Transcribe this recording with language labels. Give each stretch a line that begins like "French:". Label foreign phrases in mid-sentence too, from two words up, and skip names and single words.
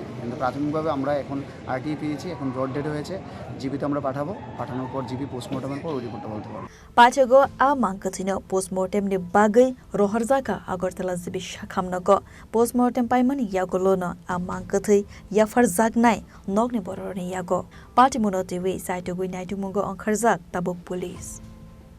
Bangla: কিন্তু প্রাথমিকভাবে আমরা এখন আরটিআই পেয়েছি, এখন ব্রড ডেট হয়েছে, জিবিতে আমরা পাঠাবো, পাঠানোর পর জিবি পোস্টমর্টমের পর ওই রিপোর্টটা বলতে পারবো।
Kok Borok: Pachago a Mankhe postmortem ni bagai Roharjaka Agrtala zibi sakham Nogo postmortem paimani Yakulo no a Mankhe Yafarzak nai nogni boroni Yago Patimung TV Saitogui Naitu Mungo on Khoroksa tabuk police.